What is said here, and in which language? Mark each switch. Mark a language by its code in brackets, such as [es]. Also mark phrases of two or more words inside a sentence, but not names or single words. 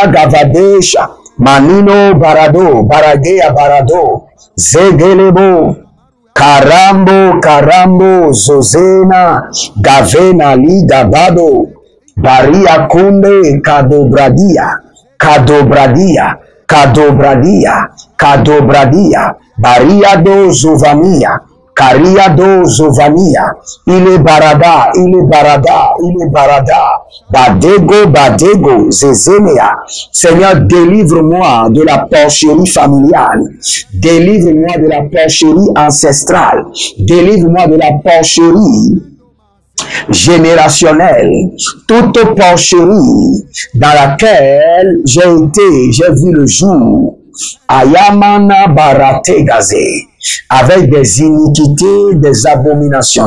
[fr] gavadesha, manino barado, baragea barado, zegelebo, karambo, karambo, zozena, gavena liga bado, baria kunde, kadobradia, kadobradia, kadobradia, kadobradia, baria do zovania, karia do zovania, ile barada, ile barada, ile barada, badego, badego, zezenea. Seigneur, délivre-moi de la porcherie familiale, délivre-moi de la porcherie ancestrale, délivre-moi de la porcherie générationnelle, toute porcherie dans laquelle j'ai vu le jour, Ayamana barate gazé, avec des iniquités, des abominations.